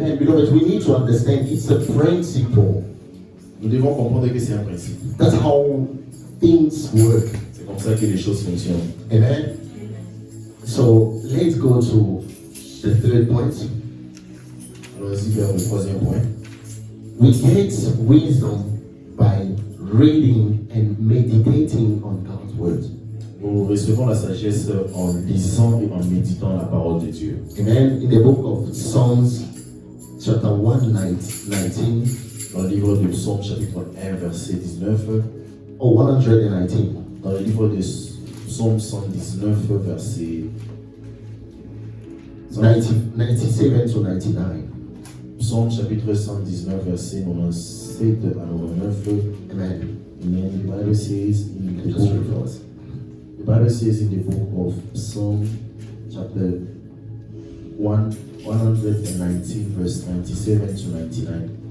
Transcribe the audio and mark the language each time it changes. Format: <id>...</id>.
<en>Amen. Beloved, we need to understand it's a principle.</en> <fr>Nous devons comprendre que c'est un principe.</fr> <en>That's how things work.</en> <fr>C'est comme ça que les choses fonctionnent.</fr> <en>Amen. So let's go to the third point.</en> <fr>Allons-y vers le troisième point.</fr> <en>We get wisdom by reading and meditating on God's word.</en> <fr>Nous recevons la sagesse en lisant et en méditant la parole de Dieu.</fr> <en>Amen. In the book of Psalms, chapter 119,</en> <fr>Dans le livre de Psaume, chapitre 1, verset 19.</fr> <en>or 119.</en> <fr>Dans le livre de Psaume 119, verset</fr> <en>97 to 99.</en> <fr>Psaume chapitre 119, verset 97 à 99.</fr> <en>Amen. Amen. The Bible says in the Just read for book, us. the Bible says in the book of Psalm chapter 119, verse 97 to 99.</en>